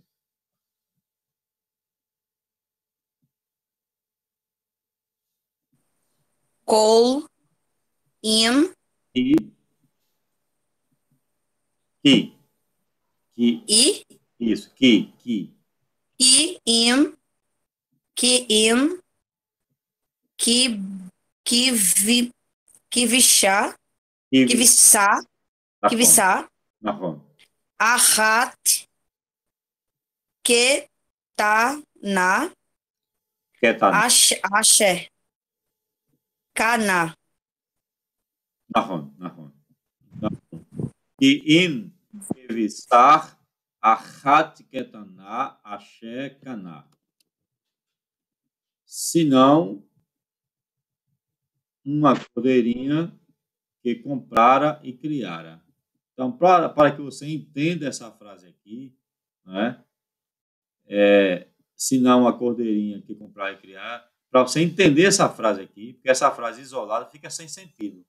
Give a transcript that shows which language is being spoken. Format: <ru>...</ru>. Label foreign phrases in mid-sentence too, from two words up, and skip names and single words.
<he>כל, אם,</he> <pt>Que, i, isso,</pt> <he>אם, אם, כי, כבשה, כבשה, כבשה, אחת, קטנה, אשר, קנה. נכון. כי אם כבשר אחת קטנה אשר קנה.</he> <pt>Senão, uma cordeirinha que comprara e criara. Então, para que você entenda essa frase aqui, né? Senão uma cordeirinha que comprar e criar, para você entender essa frase aqui, porque essa frase isolada fica sem sentido.</pt>